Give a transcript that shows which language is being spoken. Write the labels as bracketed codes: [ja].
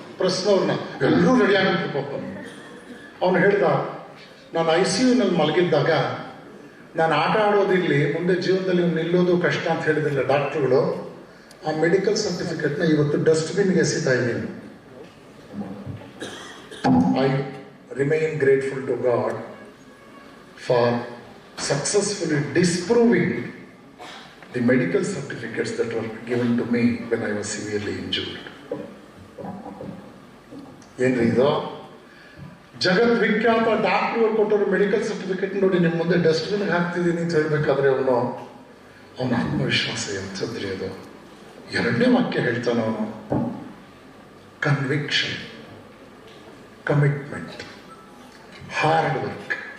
[kn] ಪ್ರಶ್ನವ್ರನ್ನ ಎಲ್ಲರೂ ರೆಡಿ ಆಗಿತ್ತು ಪಾಪ. ಅವನು ಹೇಳ್ದ, ನಾನು ICU-ನಲ್ಲಿ ಮಲಗಿದ್ದಾಗ ನಾನು ಆಟ ಆಡೋದಿರಲಿ, ಮುಂದೆ ಜೀವನದಲ್ಲಿ ನಿಲ್ಲೋದು ಕಷ್ಟ ಅಂತ ಹೇಳಿದಿಲ್ಲ ಡಾಕ್ಟ್ರುಗಳು. ಆ ಮೆಡಿಕಲ್ ಸರ್ಟಿಫಿಕೇಟ್ನ ಇವತ್ತು ಡಸ್ಟ್ಬಿನ್ಗೆ ಎಸಿತಾ ಇದ್ದೀನಿ. [en] I remain grateful to God for successfully disproving the medical certificates that were given to me when I was severely injured. [kn] ಏನ್ರಿ ಇದು? ಜಗದ್ವಿಖ್ಯಾತ ಡಾಕ್ಟರ್ ಕೊಟ್ಟರು ಮೆಡಿಕಲ್ ಸರ್ಟಿಫಿಕೇಟ್ ನೋಡಿ ನಿಮ್ಮ ಮುಂದೆ ಡಸ್ಟ್ಬಿನ್ಗೆ ಹಾಕ್ತಿದ್ದೀನಿ ಅಂತ ಹೇಳ್ಬೇಕಾದ್ರೆ ಅವನ ಆತ್ಮವಿಶ್ವಾಸ ಎಂಥದ್ರಿ ಅದು. ಎರಡನೇ ವಾಕ್ಯ ಹೇಳ್ತಾನೆ ಅವನು, ಕನ್ವಿಕ್ಷನ್, ಕಮಿಟ್ಮೆಂಟ್, ಹಾರ್ಡ್ ವರ್ಕ್.